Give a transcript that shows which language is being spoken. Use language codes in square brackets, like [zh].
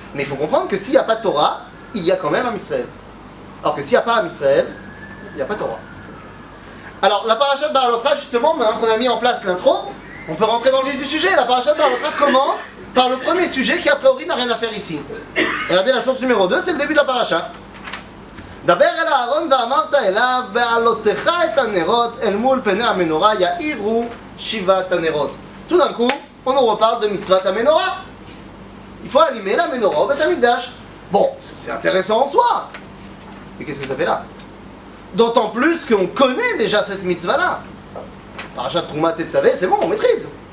[fr] Mais il faut comprendre que s'il n'y a pas de Torah, il y a quand même Am Israël. Alors que s'il n'y a pas Am Israël, il n'y a pas de Torah. Alors la paracha de Ba'alotra, justement, maintenant qu'on a mis en place l'intro, on peut rentrer dans le vif du sujet. La paracha de Ba'alotra commence par le premier sujet qui a priori n'a rien à faire ici. Regardez la source numéro 2, c'est le début de la paracha. [he] דבר אל אהרון ואמרת אליו בעלותך את הנרות אל מול פני המנורה יאירו שבעת הנרות. [fr] Tout d'un coup, on nous reparle de mitzvat menorah. Il faut allumer la menorah au Beth Amikdash. Bon, c'est intéressant en soi. Mais qu'est-ce que ça fait là? D'autant plus qu'on connaît déjà cette mitzvah-là. Parachat Troumat et Tzavé, c'est bon, on maîtrise.